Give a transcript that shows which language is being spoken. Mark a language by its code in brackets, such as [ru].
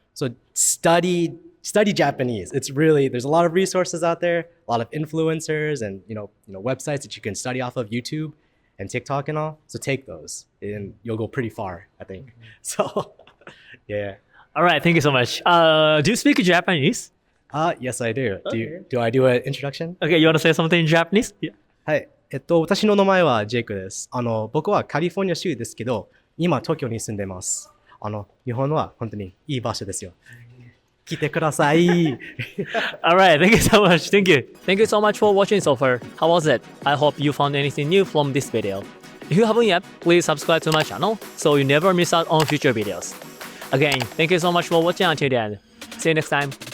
[en] So study Japanese. It's really, there's a lot of resources out there, a lot of influencers and websites that you can study off of, YouTube and TikTok and all. So take those and you'll go pretty far, I think. So yeah. All right. Thank you so much. Do you speak Japanese? Yes, I do. Okay. Do I do an introduction? Okay, you want to say something in Japanese? Yeah. [ja] はい。私の名前はジェイクです。僕はカリフォルニア州ですけど、今東京に住んでます。日本は本当にいい場所ですよ。来てください。 [en] All right. Thank you so much. Thank you. Thank you so much for watching so far. How was it? I hope you found anything new from this video. If you haven't yet, please subscribe to my channel so you never miss out on future videos. Again, thank you so much for watching until the end. See you next time.